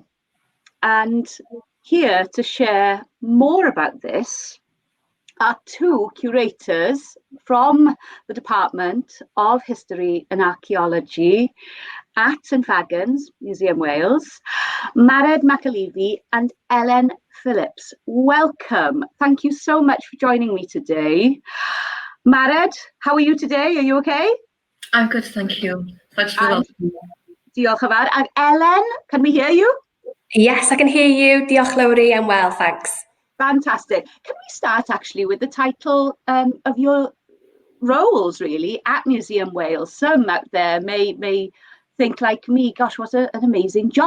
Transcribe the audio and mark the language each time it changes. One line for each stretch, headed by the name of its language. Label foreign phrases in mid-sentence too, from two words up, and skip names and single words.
English: And here to share more about this are two curators from the Department of History and Archaeology at St Fagans, Museum Wales, McAleavey and Elen Phillips. Welcome. Thank you so much for joining me today. Mared, how are you today? Are you okay? I'm good, thank you. Thanks for welcoming me.
Welsh: Diolch yn fawr.
English: And Elen, can we hear you? Yes, I can hear you.
Welsh: Diolch, Lowri.
English: I'm well, thanks. Fantastic. Can we start actually with the title of your roles, really, at Museum Wales? Some out there may think like me, gosh, what an amazing job.